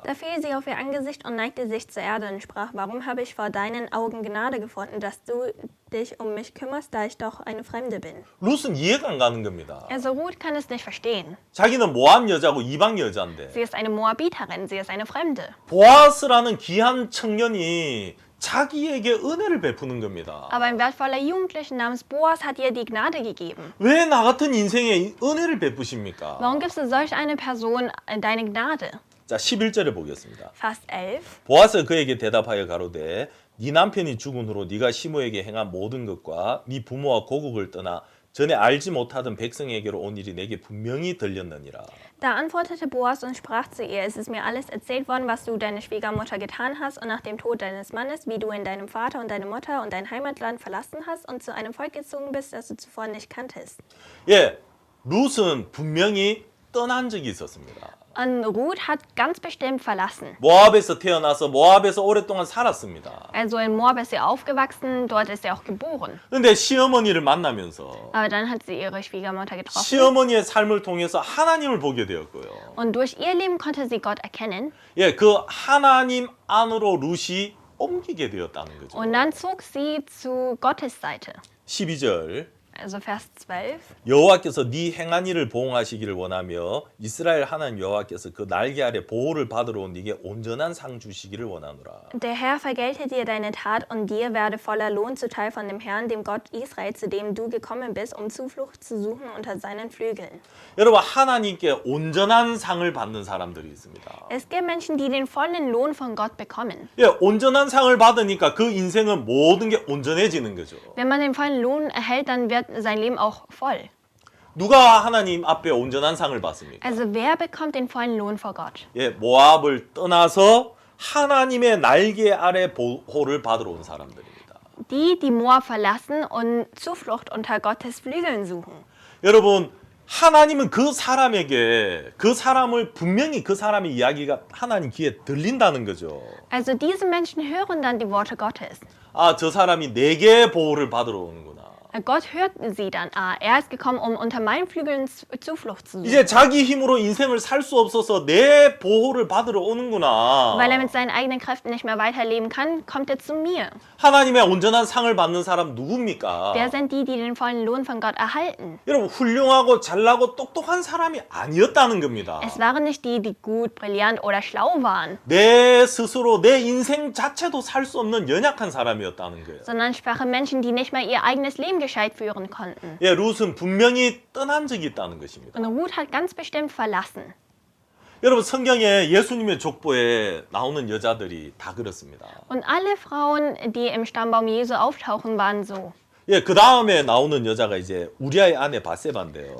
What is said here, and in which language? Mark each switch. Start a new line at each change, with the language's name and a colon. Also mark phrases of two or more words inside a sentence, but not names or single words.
German: Da fiel sie auf ihr Angesicht und neigte sich zur Erde und sprach, warum habe ich vor deinen Augen Gnade gefunden, dass du dich um mich kümmerst, da ich doch eine Fremde bin.
Korean: 룻은 이해가 안 가는 겁니다.
German: Also Ruth kann es nicht verstehen.
Korean: 자기는 모압 여자고 이방 여자인데
German: Sie ist eine Moabiterin, sie ist eine Fremde.
Korean: 보아스라는 귀한 청년이 자기에게 은혜를 베푸는 겁니다.
German: Aber ein wertvoller Jugendlicher namens Boas hat ihr die Gnade gegeben.
Korean: 왜 나 같은 인생에 은혜를 베푸십니까?
German: Warum gibst du solch eine Person deine Gnade?
Korean: 자, 11절에 보겠습니다.
German: Vers 11.
Korean: 보아스가 그에게 대답하여 가로되 네 남편이 죽은 후로 네가 시므에게 행한 모든 것과 네 부모와 고국을 떠나 전에 알지 못하던 백성에게로 온 일이 내게 분명히 들렸느니라.
German: Da antwortete Boas und sprach zu ihr, es ist mir alles erzählt worden, was du deine Schwiegermutter getan hast und nach dem Tod deines Mannes, wie du in deinem Vater und deine Mutter und dein Heimatland verlassen hast und zu einem Volk gezogen bist, das du zuvor nicht kanntest.
Korean: 예, 룻은 분명히 떠난 적이 있었습니다.
German: Und Ruth hat ganz bestimmt verlassen.
Korean: 모압에서 태어나서 모압에서 오랫동안 살았습니다.
German: Also in Moab ist sie aufgewachsen, dort ist sie auch geboren.
Korean: 근데 시어머니를 만나면서
German: Aber dann hat sie ihre Schwiegermutter getroffen.
Korean: 시어머니의 삶을 통해서 하나님을 보게 되었고요.
German: Und durch ihr Leben konnte sie Gott erkennen.
Korean: 예, 그 하나님 안으로 룻이 옮기게 되었다는 거죠.
German: Und dann zog sie zu Gottes Seite.
Korean: 12절
German: Also Vers 12.
Korean: 여호와께서 네 행한 일을 보응하시기를 원하며 이스라엘 하나님 여호와께서 그 날개 아래 보호를 받으러 온 네게 온전한 상 주시기를 원하노라.
German: Der Herr vergelte dir deine Tat und dir werde voller Lohn zuteil von dem Herrn, dem Gott Israel, zu dem du gekommen bist, um Zuflucht zu suchen unter seinen Flügeln.
Korean: 여러분 하나님께 온전한 상을 받는 사람들이 있습니다.
German: Es gibt Menschen, die den vollen Lohn von Gott bekommen.
Korean: 예, 온전한 상을 받으니까 그 인생은 모든 게 온전해지는 거죠.
German: Wenn man den vollen Lohn erhält, dann wird sein Leben auch voll.
Korean: 누가 하나님 앞에 온전한 상을 받습니까?
German: Also wer bekommt den vollen Lohn vor Gott?
Korean: 예, 모압을 떠나서 하나님의 날개 아래 보호를 받으러 온 사람들입니다.
German: Die Moab verlassen und Zuflucht unter Gottes Flügeln suchen.
Korean: 여러분 하나님은 그 사람에게 그 사람을 분명히 그 사람의 이야기가 하나님 귀에 들린다는 거죠.
German: Also diese Menschen hören dann die Worte Gottes.
Korean: 아, 저 사람이 내게 보호를 받으러 오는구나.
German: Gott hört sie dann. Er ist gekommen, um unter meinen Flügeln Zuflucht zu suchen.
Korean: 이제 자기 힘으로 인생을 살 수 없어서 내 보호를 받으러 오는구나.
German: Weil er mit seinen eigenen Kräften nicht mehr weiterleben kann, kommt er zu mir.
Korean: 하나님의 온전한 상을 받는 사람 누굽니까?
German: Wer sind die, die den vollen Lohn von Gott erhalten?
Korean: 여러분 훌륭하고 잘나고 똑똑한 사람이 아니었다는 겁니다.
German: Es waren nicht die, die gut, brillant oder schlau waren,
Korean: 내 스스로 내 인생 자체도 살 수 없는 연약한 사람이었다는 거예요.
German: sondern schwache Menschen, die nicht mehr ihr eigenes Leben gescheit führen konnten.
Korean: 예, 룻은 분명히 떠난 적이 있다는 것입니다.
German: Und Ruth hat ganz bestimmt verlassen.
Korean: 여러분 성경에 예수님의 족보에 나오는 여자들이 다 그렇습니다.
German: Und alle Frauen, die im Stammbaum Jesu auftauchen, waren so.
Korean: 예, 그 다음에 나오는 여자가 이제 우리아의 아내 바세바인데요.